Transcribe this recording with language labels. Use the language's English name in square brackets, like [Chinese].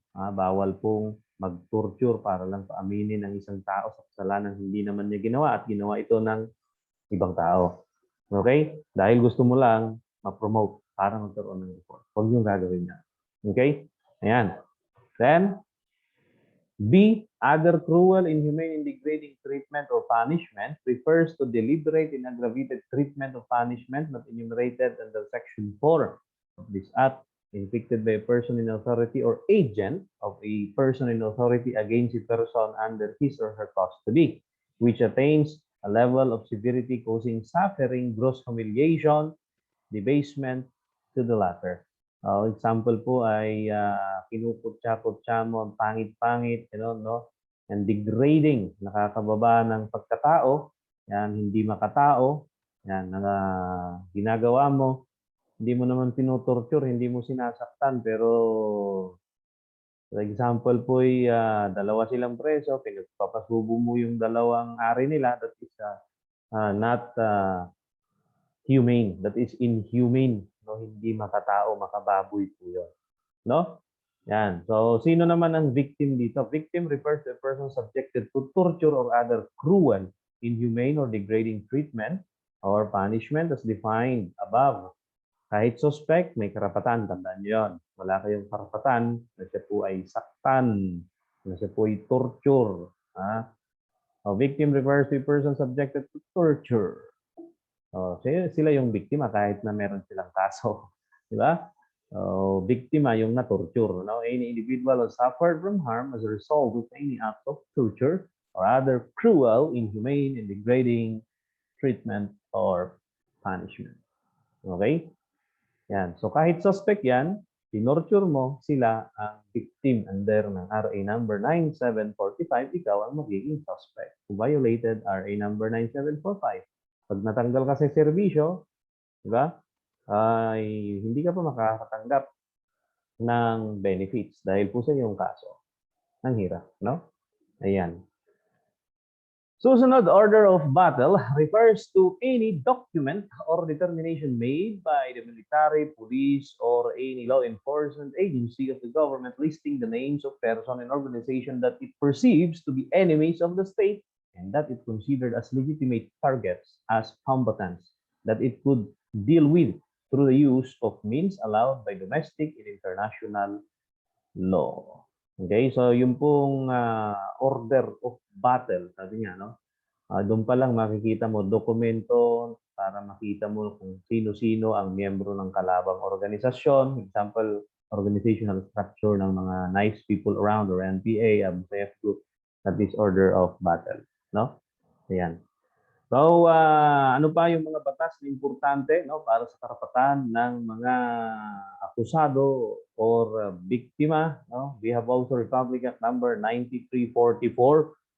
[Filipino] Bawal pong mag-torture para lang paaminin ng isang tao sa kasalanan hindi naman niya ginawa at ginawa ito ng ibang tao. Okay? Dahil gusto mo lang ma-promote para magkaroon ng report. Huwag yung gagawin niya. Okay? Ayan. [English] Then, B, other cruel, inhumane, and degrading treatment or punishment refers to deliberate and aggravated treatment or punishment not enumerated under Section 4 of this Act, inflicted by a person in authority or agent of a person in authority against a person under his or her custody, which attains a level of severity causing suffering, gross humiliation, debasement to the latter. [Filipino] Example po ay kinuputya-putya mo, ang pangit-pangit, no? And degrading, nakakababa ng pagkatao, yan, hindi makatao, yan, ginagawa mo, hindi mo naman tinutorture, hindi mo sinasaktan, pero for example po ay dalawa silang preso, pinagpapasubo mo yung dalawang ari nila, [English] that is not humane, that is inhumane, [Filipino] no? Hindi makatao, makababoy po yun, no? Yan. So, sino naman ang victim dito? [English] Victim refers to a person subjected to torture or other cruel, inhumane, or degrading treatment or punishment as defined above. [Filipino] Kahit suspect, may karapatan. Tandaan nyo yun. Wala kayong karapatan na siya po ay saktan, na siya po ay torture. [English] A victim refers to a person subjected to torture. [Filipino] Sila yung biktima kahit na meron silang kaso. Di ba? Biktima yung na-torture. No? [English] Any individual who suffered from harm as a result of any act of torture or other cruel, inhumane, and degrading treatment or punishment. [Filipino] Okay? Yan. So kahit suspect yan, tinorture mo, sila ang victim under ng RA number 9745, ikaw ang magiging suspect [English] who violated RA number 9745. [Filipino] Pag natanggal ka sa serbisyo, di ba? Ay hindi ka pa makakatanggap ng benefits dahil po sa iyong kaso. Ang hirap, no? Ayan. [English] Susunod, order of battle refers to any document or determination made by the military, police, or any law enforcement agency of the government listing the names of person and organization that it perceives to be enemies of the state and that it considered as legitimate targets as combatants that it could deal with through the use of means allowed by domestic and international law. [Filipino] Okay, so yung pong order of battle, sabi niya, no? Doon pa lang makikita mo dokumento para makita mo kung sino-sino ang miyembro ng kalabang organisasyon. [English] Example, organizational structure [Filipino] ng mga [English] nice people around or NPA, ABF group, that is order of battle. No? Ayan. [Filipino] So, ano pa yung mga batas na importante no, para sa karapatan ng mga akusado or biktima? No? [English] We have also Republic Act number 9344.